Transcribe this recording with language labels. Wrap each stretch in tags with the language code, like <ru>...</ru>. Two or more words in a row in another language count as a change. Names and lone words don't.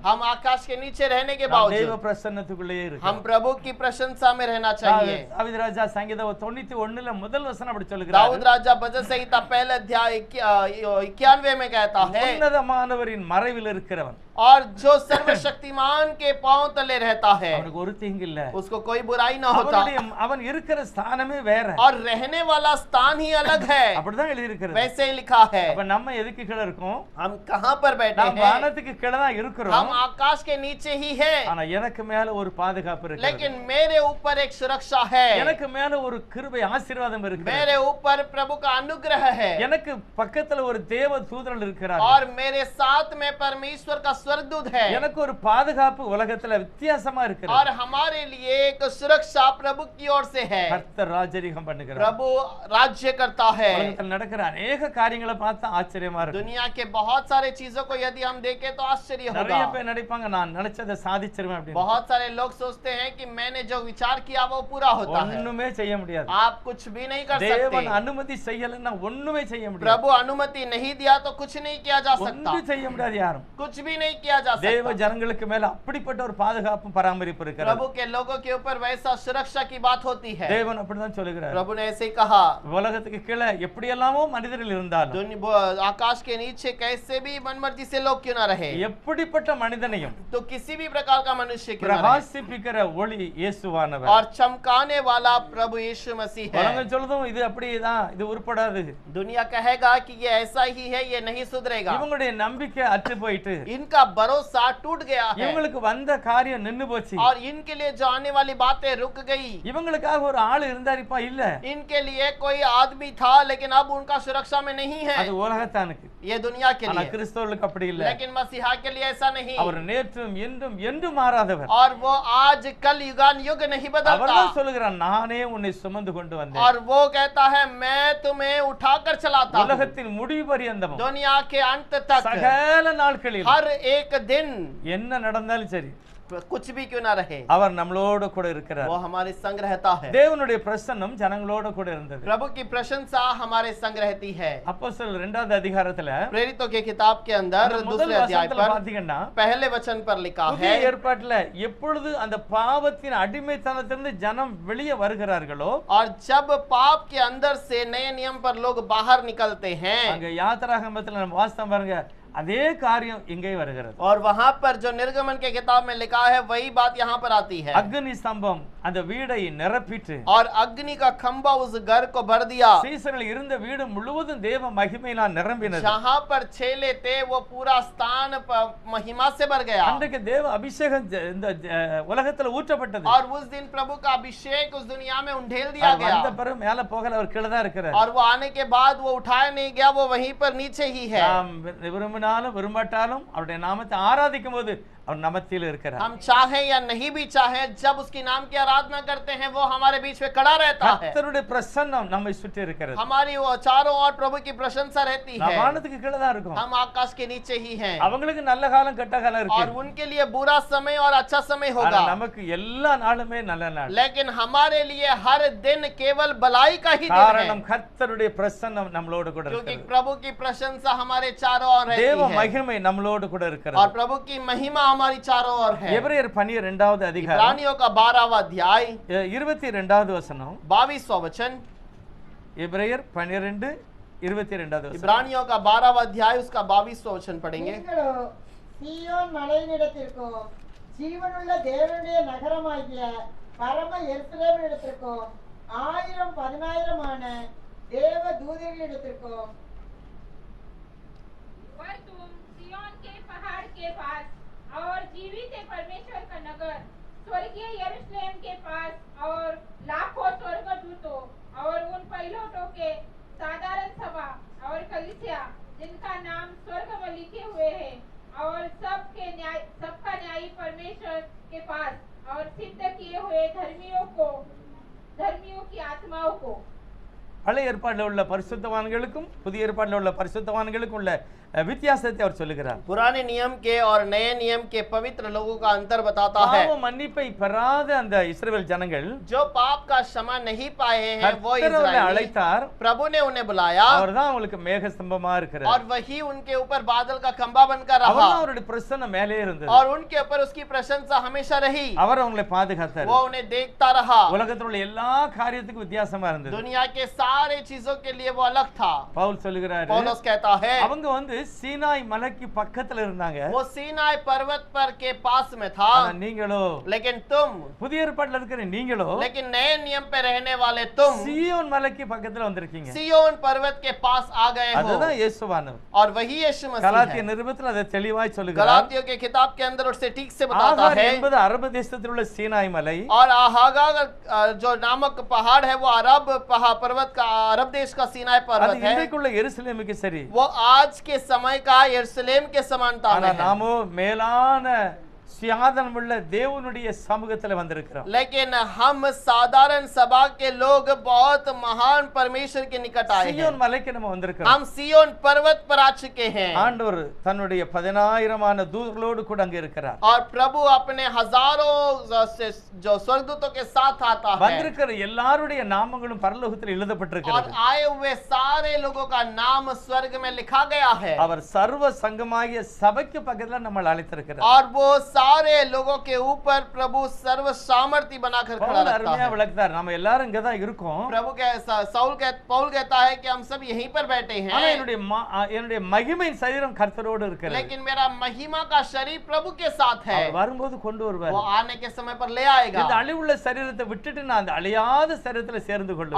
<hi>हम आकाश के नीचे रहने के</hi> <ta>தேவ</ta> <hi>बावजूद</hi> <ta>பிரசன்னத்துக்குள்ளே</ta> <hi>हम</hi> <ta>இருக்கு.</ta> <hi>प्रभु की प्रशंसा में रहना चाहिए।</hi> <ta>தாவீது ராஜா சங்கீதம் 91 முதல் வசனம் அப்படி दाऊद சொல்லுகிறார்.</ta> <hi>राजा भजन संहिता पहले अध्याय 91 में कहता है,</hi> <ta>உன்னதமானவரின் மறைவில் இருக்கிறவன்</ta> <hi>और जो सर्वशक्तिमान के पांव तले रहता है</hi> <ta>அவனுக்கு ஒரு தீங்கு இல்ல.</ta> <hi>उसको कोई बुराई ना होता।</hi> <ta>அவன் இருக்கிற ஸ்தானமே வேற.</ta> <hi>और रहने वाला स्थान ही अलग है।</hi> <ta>அப்படிதான் எழுதி இருக்கிறது.</ta> <hi>वैसे ही लिखा है।</hi> <ta>அப்ப நம்ம எதுக்கு கீழ இருக்கோம்?</ta> <hi>हम कहां पर बैठे</hi> <ta>நாம்</ta> <hi>हैं?</hi> <ta>வானத்துக்கு கீழ தான்</ta> <hi>हम</hi> <ta>இருக்கிறோம்.</ta> <hi>आकाश के नीचे ही है।</hi> <ta>ஆனா எனக்கு மேல ஒரு பாதுகாப்பு இருக்கு.</ta> <hi>लेकिन मेरे ऊपर एक सुरक्षा है।</hi> <ta>எனக்கு மேல ஒரு கிருபை ஆசீர்வாதம் இருக்கு.</ta> <hi>मेरे ऊपर प्रभु का अनुग्रह है।</hi> <ta>எனக்கு பக்கத்துல ஒரு தேவ தூதன் இருக்கிறார்.</ta> <hi>और मेरे साथ में परमेश्वर का स्वर्गदूत है।</hi> <ta>எனக்கு ஒரு பாதுகாப்பு உலகத்துல வித்தியாசமா இருக்கு.</ta> <hi>और हमारे लिए एक सुरक्षा प्रभु की ओर से है।</hi> <ta>கர்த்தர் ராஜரிகம் பண்ணுகிறார்.</ta> <hi>प्रभु राज्य करता है।</hi> <ta>உலகத்துல நடக்கிற अनेक காரியங்களை பார்த்தா ஆச்சரியமா இருக்கு.</ta> <hi>दुनिया के बहुत सारे चीजों को यदि हम देखें तो आश्चर्य</hi> <ta>நிறைய</ta> <hi>होगा।</hi> <ta>பேர் நினைப்பாங்க நான் நினைச்சதை சாதிச்சிருவேன் அப்படின்னு.</ta> <hi>बहुत सारे लोग सोचते हैं कि मैंने जो विचार किया वो पूरा होता है।</hi> <ta>ஒண்ணுமே செய்ய முடியாது.</ta> <hi>आप कुछ भी नहीं कर</hi> <ta>தேவன்</ta> <hi>सकते।</hi> <ta>அனுமதி செய்யலன்னா ஒண்ணுமே செய்ய முடியாது.</ta> <hi>प्रभु अनुमति नहीं दिया तो कुछ नहीं किया जा सकता।</hi> <ta>ஒண்ணும் செய்ய முடியாது யாரும்.</ta> <hi>कुछ भी नहीं किया जा</hi> <ta>தேவ</ta> <hi>सकता।</hi> <ta>ஜனங்களுக்கு மேல அப்படிப்பட்ட ஒரு பாதுகாப்பும் பராமரிப்பு இருக்கிறது.</ta> <hi>प्रभु के लोगों के ऊपर वैसा सुरक्षा की बात होती है।</hi> <ta>தேவன் அப்படிதான் சொல்லுகிறார்.</ta> <hi>प्रभु ने ऐसे ही कहा,</hi> <ta>உலகத்துக்கு கீழே எப்படியெல்லாமோ மனிதர்கள் இருந்தாலும்</ta> <hi>आकाश के नीचे कैसे भी मनमर्जी से लोग क्यों ना रहे,</hi> <ta>எப்படிப்பட்ட மனிதனையும்</ta> <hi>तो किसी भी प्रकार का मनुष्य क्यों ना रहे,</hi> <ta>பிரகாசிப்பிக்கிற ஒளி இயேசுவானவர்.</ta> <hi>और चमकाने वाला प्रभु यीशु मसीह है।</hi> <ta>உலகம் சொல்லுதும் இது அப்படிதான், இது உருப்படாது.</ta> <hi>दुनिया कहेगा कि ये ऐसा ही है, ये नहीं सुधरेगा।</hi> <ta>இவங்களுடைய நம்பிக்கை அற்று போயிட்டு</ta> <hi>इनका भरोसा टूट गया है</hi> <ta>இவங்களுக்கு வந்த காரியம் நின்னு போச்சு.</ta> <hi>और इनके लिए जो आने वाली बातें रुक गई।</hi> <ta>இவங்களுக்காக ஒரு ஆள் இருந்தாரிப்பா இல்ல,</ta> <hi>इनके लिए कोई आदमी था लेकिन अब उनका सुरक्षा में नहीं है।</hi> <ta>அது உலகத்தானுக்கு.</ta> <hi>ये दुनिया के</hi> <ta>ஆனா</ta> <hi>लिए,</hi> <ta>கிறிஸ்தவர்களுக்கு அப்படி இல்ல.</ta> <hi>लेकिन मसीहा के लिए ऐसा नहीं।</hi> <ta>அவர் நேற்றும் என்றும் என்றும் மாறாதவர்.</ta> <hi>और वो आज कल युगान युग नहीं बदलता।</hi> <ta>அவர்தான் சொல்லுகிறார் நானே உன்னை சுமந்து கொண்டு வந்தேன்.</ta> <hi>और वो कहता है मैं तुम्हें उठाकर चलाता हूं।</hi> <ta>உலகத்தின் முடிவு பரியந்தம்</ta> <hi>दुनिया के अंत तक</hi> <ta>சகல நாட்களில்</ta> <hi>हर एक दिन</hi> <ta>என்ன நடந்தாலும் சரி</ta> <hi>कुछ भी क्यों ना रहे,</hi> <ta>அவர் நம்மளோட கூட இருக்கிறார்.</ta> <hi>वो हमारे संग रहता है।</hi> <ta>தேவனுடைய பிரசன்னம் ஜனங்களோட கூட இருந்தது.</ta> <hi>प्रभु की प्रशंसा हमारे संग रहती है।</hi> <ta>அப்போஸ்தலர் 2வது அதிகாரத்துல</ta> <hi>प्रेरितों के किताब के अंदर दूसरे अध्याय पर</hi> <ta>பாத்தீங்கன்னா</ta> <hi>पहले वचन पर लिखा</hi> <ta>புதிய</ta> <hi>है,</hi> <ta>ஏற்பாட்டுல எப்பொழுது அந்த பாவத்தின் அடிமைத்தனத்திலிருந்து ஜனம் வெளியே வருகிறார்களோ</ta> <hi>और जब पाप के अंदर से नए नियम पर लोग बाहर निकलते हैं,</hi> <ta>அங்க யாத்திராகமத்துல நம்ம வாசித்தோம் பாருங்க, அதே காரியம் இங்கே வருகிறது.</ta> <hi>और वहां पर जो निर्गमन के किताब में लिखा है वही बात यहाँ पर आती है।</hi> <ta>அக்னி ஸ்தம்பம் அந்த வீடை நிரப்பிட்டு</ta> <hi>और अग्नि का खंभा उस घर को भर दिया।</hi> <ta>சீசர்கள் இருந்த வீடு முழுவதும் தேவ மகிமையினால் நிரம்பினது.</ta> <hi>जहाँ पर छेले थे वो पूरा स्थान महिमा से भर गया।</hi> <ta>அன்றைக்கு தேவ அபிஷேகம் இந்த உலகத்துல ஊற்றப்பட்டது.</ta> <hi>और उस दिन प्रभु का अभिषेक उस दुनिया में उंडेल दिया गया।</hi> <ta>வந்த பிறகு மேல போகல, அவர் கீழே தான் இருக்கிறார்.</ta> <hi>और वो आने के बाद वो उठाया नहीं गया, वो वहीं पर नीचे ही है।</hi> <ta>நாம் விரும்பினாலும் விரும்பாட்டாலும் அவருடைய நாமத்தை ஆராதிக்கும் போது அவர் நமத்தில இருக்கிறார்.</ta> <hi>हम चाहे या नहीं भी चाहे, जब उसकी नाम की आराधना करते हैं वो हमारे बीच में खड़ा रहता है।</hi> <ta>கர்த்தருடைய பிரசன்னம் நம்மை சுற்றி இருக்கிறது.</ta> <hi>हमारी वो चारों ओर प्रभु की प्रशंसा रहती है।</hi> <ta>நாம் வானத்துக்கு கீழே தான் இருக்கோம்.</ta> <hi>हम आकाश के नीचे ही हैं।</hi> <ta>அவங்களுக்கு நல்ல காலம் கெட்ட காலம் இருக்கு.</ta> <hi>और उनके लिए बुरा समय और अच्छा समय</hi> <ta>ஆனா</ta> <hi>होगा,</hi> <ta>நமக்கு எல்லா நாளுமே நல்ல நாள்.</ta> <hi>लेकिन हमारे लिए हर दिन केवल भलाई का ही दिन</hi> <ta>காரணம்</ta> <hi>है,</hi> <ta>கர்த்தருடைய பிரசன்னம் நம்மளோடு கூட</ta> <hi>क्योंकि</hi> <ta>இருக்கிறது.</ta> <hi>प्रभु की प्रशंसा हमारे चारों ओर</hi> <ta>தேவ</ta> <hi>रहती है</hi> <ta>மகிமை நம்மளோடு கூட</ta> <hi>और</hi> <ta>இருக்கிறது.</ta> <hi>प्रभु की महिमा हमारी चारों ओर है।</hi> <ta>எபிரேயர் 12வது அதிகாரம்</ta> <hi>इब्रानियों का 12वां अध्याय</hi> <ta>22வது வசனம்.</ta> <hi>22वां वचन।</hi> <ta>எபிரேயர் 12:22 வசனம்.</ta> <hi>इब्रानियों का 12वां अध्याय उसका 22वां वचन पढ़ेंगे।</hi> <ta>நீங்களோ சீயோன் மலையினிடத்திற்கும் ஜீவனுள்ள தேவனுடைய நகரமாகிய பரம எருசலேமினிடத்திற்கும் 1000-10,000 தேவ தூதர்களிடத்திற்கும்</ta> <hi>पर तुम सिय्योन के पहाड़ के पास और जीवित परमेश्वर का नगर स्वर्गीय यरूशलेम के पास और लाखों स्वर्गदूतों और उन पहिलौठों के साधारण सभा और कलीसिया जिनका नाम स्वर्ग में लिखे हुए हैं और सबका न्यायी परमेश्वर के पास और सिद्ध किए हुए धर्मियों की आत्माओं को।</hi> <ta>பழைய ஏற்பாட்டில் உள்ள பரிசுத்தவான்களுக்கும் புதிய ஏற்பாட்டில் உள்ள பரிசுத்தவான்களுக்கும் உள்ள வித்தியாசத்தை அவர் சொல்லுகிறார்.</ta> <hi>पुराने नियम के और नए नियम के पवित्र लोगों का अंतर बताता है।</hi> <ta>பாவ மன்னிப்பை பெறாத அந்த இஸ்ரவேல் ஜனங்கள்</ta> <hi>जो पाप का क्षमा नहीं पाए हैं वो</hi> <ta>கர்த்தர் அவர்களை</ta> <hi>इस्राएली,</hi> <ta>அழைத்தார்.</ta> <hi>प्रभु ने उन्हें बुलाया</hi> <ta>அவர்தான் அவங்களுக்கு மேக ஸ்தம்பமா இருக்கிறார்.</ta> <hi>और वही उनके ऊपर बादल का खंभा बनकर रहा</hi> <ta>அவர்தான் அவருடைய பிரசன்னம் மேலே இருந்தது.</ta> <hi>और उनके ऊपर उसकी प्रशंसा हमेशा रही।</hi> <ta>அவர் அவங்களை பாதுகாத்தார்.</ta> <hi>वो उन्हें देखता रहा।</hi> <ta>உலகத்தில் உள்ள எல்லா காரியத்துக்கும் வித்தியாசமா இருந்தது.</ta> <hi>दुनिया के सारे चीजों के लिए वो अलग था।</hi> <ta>பவுல் சொல்லுகிறார்,</ta> <hi>पौलुस कहता है</hi> <ta>அவங்க வந்து சீனாய் மலைக்கு பக்கத்துல இருந்தாங்க.</ta> <hi>वो सीनाई पर्वत पर के पास में था,</hi> <ta>ஆனா நீங்களோ,</ta> <hi>लेकिन तुम,</hi> <ta>புதிய ஏற்பாட்டில் இருக்கிற நீங்களோ,</ta> <hi>लेकिन नए नियम पे रहने वाले तुम</hi> <ta>சீயோன் மலைக்கு பக்கத்துல வந்திருக்கீங்க.</ta> <hi>सिय्योन पर्वत के पास आ गए हो।</hi> <ta>அதுதான் இயேசுவானவர்.</ta> <hi>और वही यीशु मसीह</hi> <ta>கலாத்திய</ta> <hi>है।</hi> <ta>நிருபத்தில் அதை தெளிவாய் சொல்லுகிறார்.</ta> <hi>गलातियों के किताब के अंदर उससे ठीक से बताता</hi> <ta>ஆகார்</ta> <hi>है।</hi> <ta>என்பது அரபு தேசத்தில் உள்ள சீனாய் மலை.</ta> <hi>और आहागार जो नामक पहाड़ है वो अरब पर्वत का, अरब देश का सीनाई</hi> <ta>அது</ta> <hi>पर्वत है।</hi> <ta>இன்றைக்குள்ள எருசலேமுக்கு சரி.</ta> <hi>वो आज के समय का यरूशलेम के समानता</hi> <ta>ஆனா</ta> <hi>में है।</hi> <ta>நாமோ மேலான सिंहासन उள்ள தேவனுடைய சமூகத்துல வந்திருக்கிறோம்.</ta> <hi>लेकिन हम साधारण सभा के लोग बहुत महान परमेश्वर के निकट आए हैं।</hi> <ta>சியோன் மலைக்கு நம்ம வந்திருக்கிறோம்.</ta> <hi>हम सिय्योन पर्वत पर आ चुके हैं।</hi> <ta>ஆண்டவர் தன்னுடைய 10,000 தூதர்களோடு கூட அங்க இருக்கிறார்.</ta> <hi>और प्रभु अपने हजारों जो स्वर्गदूतों के साथ आता है।</hi> <ta>வந்திருக்கிற எல்லாருடைய நாமங்களும் பரலோகத்தில்</ta> <hi>और</hi> <ta>எழுதப்பட்டிருக்கிறது.</ta> <hi>आए हुए सारे लोगों का नाम स्वर्ग में लिखा गया है।</hi> <ta>அவர் சர்வ சங்கமாகிய சபைக்கு பக்கத்துல நம்ம அழைத்திருக்கிறார்.</ta> <hi>और वो सारे लोगों के ऊपर प्रभु सर्व सामर्थ्य बनाकर खड़ा</hi> <ta>பவுல்</ta> <hi>रखता</hi> <ta>அருமையா</ta> <hi>है।</hi> <ta>விளக்குறார். நம்ம எல்லாரும் இங்க தான் இருக்கோம்.</ta> <hi>प्रभु पौल कहता है कि हम सब यहीं पर बैठे</hi> <ta>ஆனா</ta> <hi>हैं,</hi> <ta>என்னுடைய மகிமையின் சரீரம் கர்த்தரோடு இருக்கிறது.</ta> <hi>लेकिन मेरा महिमा का शरीर प्रभु के साथ है।</hi> <ta>அவர் வரும்போது கொண்டு வருவார்.</ta> <hi>वो आने के समय पर ले आएगा।</hi> <ta>இந்த அழிவுள்ள சரீரத்தை விட்டுட்டு நான் அந்த அழியாத சரீரத்துல சேர்ந்து கொள்வேன்.</ta>